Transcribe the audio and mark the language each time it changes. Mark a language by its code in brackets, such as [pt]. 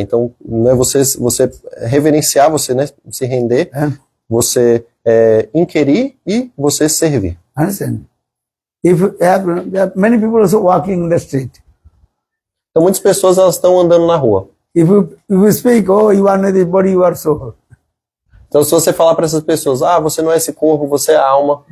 [pt] Então, né, você reverenciar, você, né, se render, você inquirir e você servir. [en] Understand? If you have, there are many people also walking in the street. [pt] Então, muitas pessoas elas estão andando na rua. [en] If you speak, oh, you are not this body, you are soul. [pt] Então, se você falar para essas pessoas, você não é esse corpo, você é a alma,